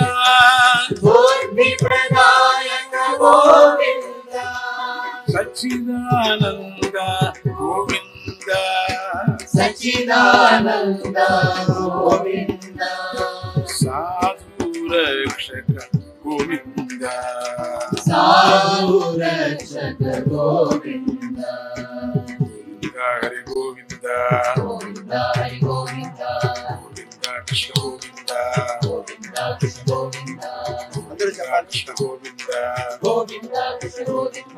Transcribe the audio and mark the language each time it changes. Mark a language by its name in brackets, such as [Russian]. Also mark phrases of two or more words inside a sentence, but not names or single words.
[Sanskrit] बुद्धि प्रदायक गोविन्द सच्चिदानन्द गोविन्द सच्चिदानन्द गोविन्द साधु रक्षक गोविन्द కావు రక్షక గోవింద హరి గోవింద గోవింద హరి గోవింద గోవింద కృష్ణ గోవింద గోవింద కృష్ణ గోవింద [Telugu] అందరూ చెప్పండి. [Sanskrit] కృష్ణ గోవింద గోవింద కృష్ణ గోవింద